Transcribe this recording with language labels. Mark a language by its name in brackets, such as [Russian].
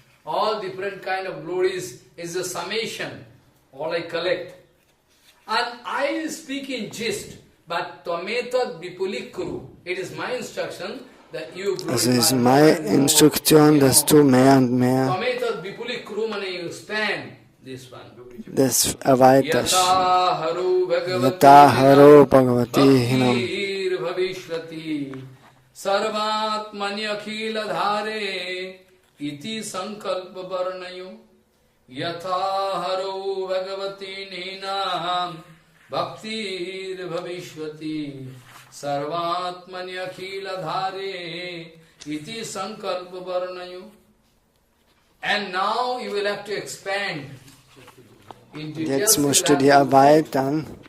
[English] All different kind of glories is a summation. All I collect. And I speak in gist, but Tametad Vipulikuru. It is my instruction that you [German] Also es ist meine Instruktion, dass du mehr und mehr [English] Tametad Vipulikuru means you expand this one. [German] das erweiterst. [Sanskrit] Yata Haro Bhagavati Hinam. Bhavishvati Sarvatmani Akhila Dhare Iti Sankalpa Varnayo Yatha Haro Bhagavati Ninam Bhaktir Bhavishvati Sarvatmani Akhila Dhare Iti Sankalpa Varnayo. [English] And now you will have to expand. [German] Jetzt musst du dir erweitern.